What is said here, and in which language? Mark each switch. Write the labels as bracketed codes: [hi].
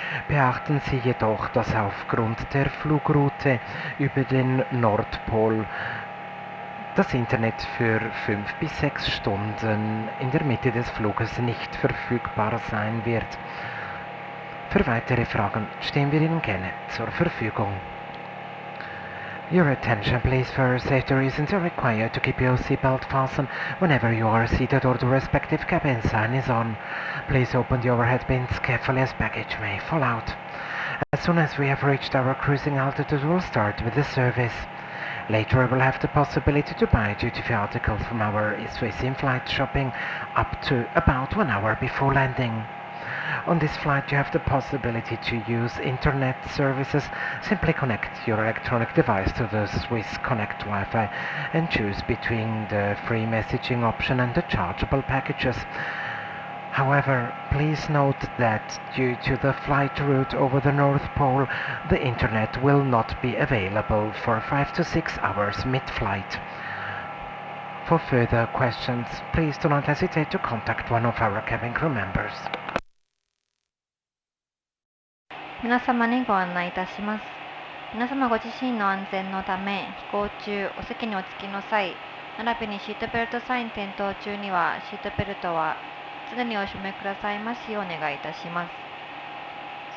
[de] Beachten Sie jedoch, dass aufgrund der Flugroute über den Nordpol das Internet für 5 bis 6 Stunden in der Mitte des Fluges nicht verfügbar sein wird. Für weitere Fragen stehen wir Ihnen gerne zur Verfügung. [en] Your attention please. For safety reasons you're required to keep your seatbelt fastened whenever you are seated or the respective cabin sign is on. Please open the overhead bins carefully as baggage may fall out. As soon as we have reached our cruising altitude, we'll start with the service. Later we will have the possibility to buy duty-free articles from our Swiss Inflight shopping up to about 1 hour before landing. On this flight you have the possibility to use internet services. Simply connect your electronic device to the Swiss Connect Wi-Fi and choose between the free messaging option and the chargeable packages. However, please note that due to the flight route over the North Pole, the internet will not be available for 5 to 6 hours mid-flight. For further questions, please do not hesitate to contact one of our cabin crew members. [ja] 皆様にご案内いたします。皆様ご自身の安全のため、飛行中、お席にお着きの際、並びにシートベルトサイン点灯中には、シートベルトは常にお締めくださいますようお願いいたします。